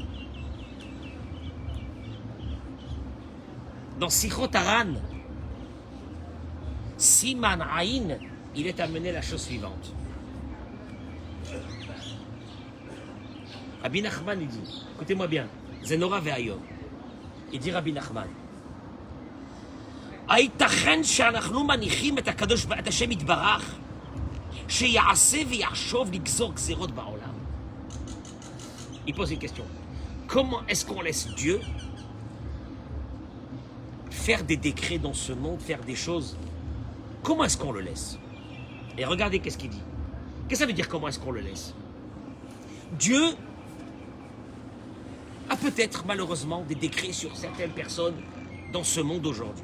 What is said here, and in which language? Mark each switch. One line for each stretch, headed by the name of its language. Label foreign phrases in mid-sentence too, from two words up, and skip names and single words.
French: Dans Sichot Haran,
Hebrew: סימן ע,
French: il est amené la chose suivante. Rabbi Nachman, il dit, écoutez-moi bien,
Hebrew: זה נורא ואיום.
French: Il dit Rabbi Nachman,
Hebrew: הייתכן שאנחנו מניחים את הקדוש ואת השם יתברך שיעשה ויחשוב לגזור גזירות בעולם?
French: Il pose une question. Comment est-ce qu'on laisse Dieu faire des décrets dans ce monde, faire des choses? Comment est-ce qu'on le laisse? Et regardez qu'est-ce qu'il dit. Qu'est-ce que ça veut dire comment est-ce qu'on le laisse? Dieu a peut-être malheureusement des décrets sur certaines personnes dans ce monde aujourd'hui.